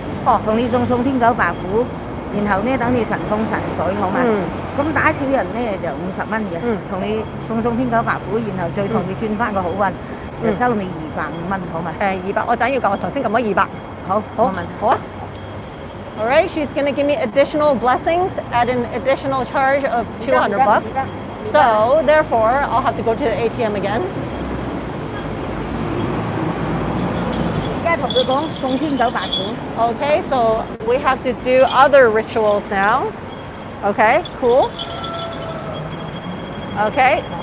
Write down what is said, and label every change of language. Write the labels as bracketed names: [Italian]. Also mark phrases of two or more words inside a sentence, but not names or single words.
[Cantonese] 哦，同你送天狗白虎。然後呢，等你神風神水好嘛？咁打小人呢就50蚊嘅，同你送天狗白虎，然後再同你轉翻個好運，就收你250蚊好嘛？200，我仔要夠，我頭先撳咗200。好，冇問題。好啊。 [English] All right, she's going to give me additional blessings at an additional charge of $200. So therefore, I'll have to go to the ATM again. [Cantonese] 而家同佢講送天狗白虎。 [English] Okay, so we have to do other rituals now. Okay, cool. Okay.